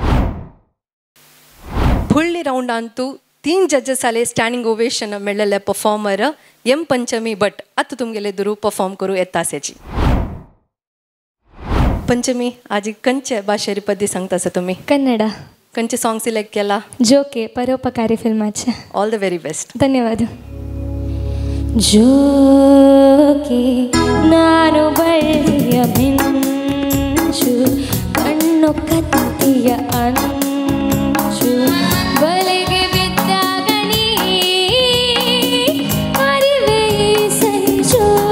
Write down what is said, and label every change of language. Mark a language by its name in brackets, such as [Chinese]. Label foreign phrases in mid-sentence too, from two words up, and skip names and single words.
[Konkani] फुडली राउंडांतू 3 जजेस आले [English] standing ovation [Konkani] मेळ्ळेले परफॉर्मर एम पंचमी भट आतां तुमगेले दुरू परफॉर्म करूं येता आसेची. पंचमी आज खंयचे भाशेरी पद्य सांगता तुमी? कन्नಡ. खंयचे [English] song select [Konkani] केला? ಜೋಕೆ ಪರೋಪಕಾರಿ ಫಿಲ್ಮಾಚೆ. [English] all the very best. [Kannada] ಧನ್ಯವಾದ. ಜೋಕೆ ನಾನು ಬಳ್ಳಿಯ ಮಿಂಚು ಕಣ್ಣು ಕತ್ತಿಯ ಅಂಚು ಬಲೆಗೆ ಬಿದ್ದಾಗ ನೀ ಅರಿವೆ ಈ ಸಂಚು.